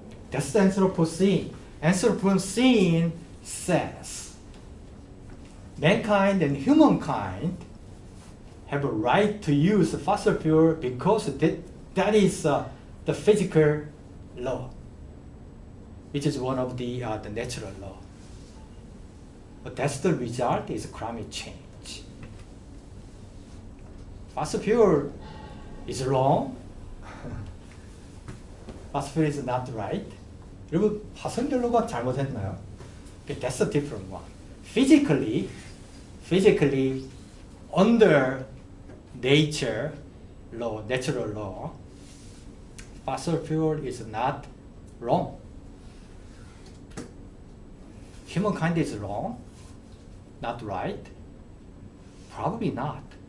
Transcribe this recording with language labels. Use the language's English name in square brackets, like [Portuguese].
[English] That's the Anthropocene. Anthropocene says mankind and humankind have a right to use fossil fuel because that is the physical law, which is one of the natural law. But that's the result is climate change. Fossil fuel is wrong. Fossil fuel is not right. [Korean] 여러분 화석연료가 잘못했나요? [English] That's a different one. Physically, under nature law, natural law, fossil fuel is not wrong. Humankind is wrong, not right? Probably not.